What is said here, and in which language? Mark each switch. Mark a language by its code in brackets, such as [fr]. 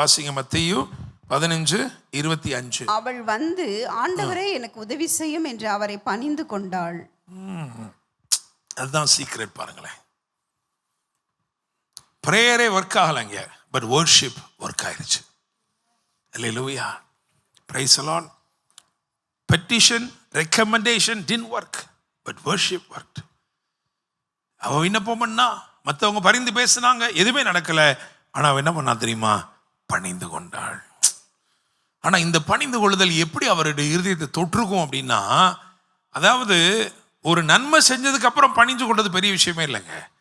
[ta] வாசிங்க, மத்தேயு 15:25. அவள் வந்து ஆண்டவரே எனக்கு உதவி செய்யும் என்று அவரை பணிந்து கொண்டாள். அதுதான் சீக்ரெட். பாருங்களேன், பிரேயரே ஒர்க் ஆகலைங்க, பட் வர்ஷிப் ஒர்க் ஆயிடுச்சு. அல்லேலூயா, [en] Praise the Lord. [ta] Petition, recommendation [en] didn't work, but worship worked. [ta] அவ விண்ணப்பம் பண்ணா, மற்றவங்க பரிந்து பேசினாங்க, எதுவுமே நடக்கலை. ஆனால் அவ என்ன பண்ணா தெரியுமா? பணிந்து கொண்டாள். ஆனால் இந்த பணிந்து கொள்ளுதல் எப்படி அவருடைய இருதயத்தை தொற்றுக்கும் அப்படின்னா, அதாவது ஒரு நன்மை செஞ்சதுக்கு அப்புறம் பணிந்து கொண்டது பெரிய விஷயமே இல்லைங்க.